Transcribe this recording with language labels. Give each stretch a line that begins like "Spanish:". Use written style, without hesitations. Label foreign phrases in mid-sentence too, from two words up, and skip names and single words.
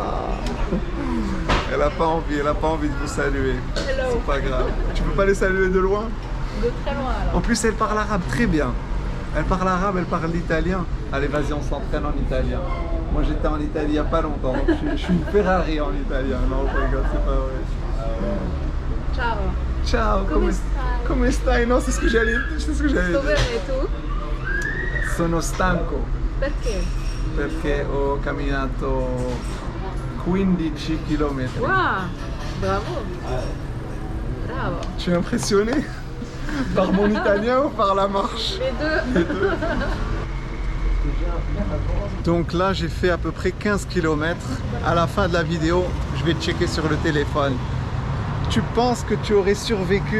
French: Elle n'a pas envie de vous saluer. Hello. C'est pas grave. Tu peux pas les saluer de loin? De très loin alors. En plus, elle parle arabe très bien. Elle parle arabe, elle parle l'italien. Allez, vas-y, on s'entraîne en italien. Moi, j'étais en Italie il n'y a pas longtemps. Donc je suis une Ferrari en italien. Non, je rigole, c'est pas vrai.
Italian: Ciao. Ciao, come stai?
French: Non, c'est ce que j'allais dire.
Italian: Dove vai tu? Sono stanco Perché? perché ho camminato 15 km.
French: Wow, bravo. Bravo. Tu es impressionné par mon italien ou par la marche? Les deux. Donc là, j'ai fait à peu près 15 km. À la fin de la vidéo, je vais checker sur le téléphone. Tu penses que tu aurais survécu?